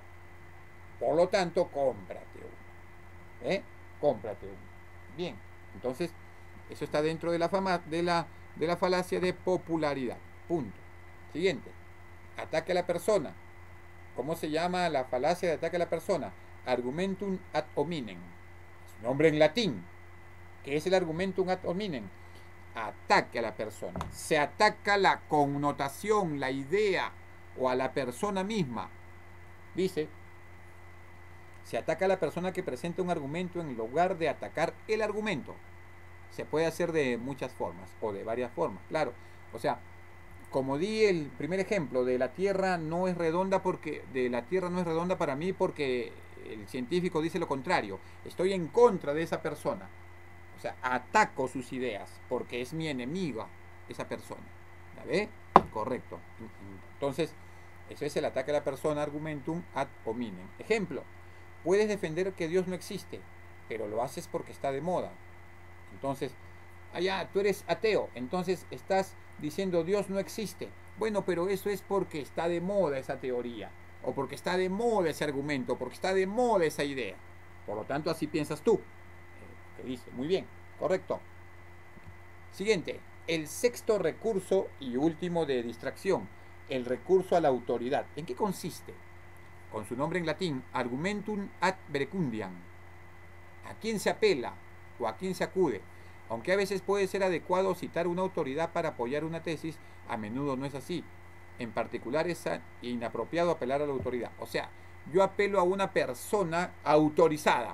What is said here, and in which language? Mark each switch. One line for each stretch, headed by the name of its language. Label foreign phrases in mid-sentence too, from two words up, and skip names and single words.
Spanish: Por lo tanto, cómprate uno. Cómprate uno. Bien, entonces, eso está dentro de la falacia de popularidad. Punto. Siguiente. Ataque a la persona. ¿Cómo se llama la falacia de ataque a la persona?
Latin: Argumentum ad hominem.
Spanish: Es un nombre en latín. ¿Qué es el
Latin: argumentum ad hominem?
Spanish: Ataque a la persona. Se ataca la connotación, la idea o a la persona misma. Dice, se ataca a la persona que presenta un argumento en lugar de atacar el argumento. Se puede hacer de muchas formas o de varias formas, claro. O sea, como di el primer ejemplo, de la Tierra no es redonda para mí porque el científico dice lo contrario. Estoy en contra de esa persona. O sea, ataco sus ideas porque es mi enemiga esa persona. ¿La ve? Correcto. Entonces, eso es el ataque a la persona,
Latin: argumentum ad hominem.
Spanish: Ejemplo, puedes defender que Dios no existe, pero lo haces porque está de moda. Entonces, tú eres ateo, entonces estás diciendo Dios no existe. Bueno, pero eso es porque está de moda esa teoría, o porque está de moda ese argumento, porque está de moda esa idea. Por lo tanto, así piensas tú. Te dice, muy bien, correcto. Siguiente, el sexto recurso y último de distracción, el recurso a la autoridad. ¿En qué consiste? Con su nombre en latín,
Latin: argumentum ad verecundiam.
Spanish: ¿A quién se apela o a quién se acude? Aunque a veces puede ser adecuado citar una autoridad para apoyar una tesis, a menudo no es así. En particular es inapropiado apelar a la autoridad. O sea, yo apelo a una persona autorizada.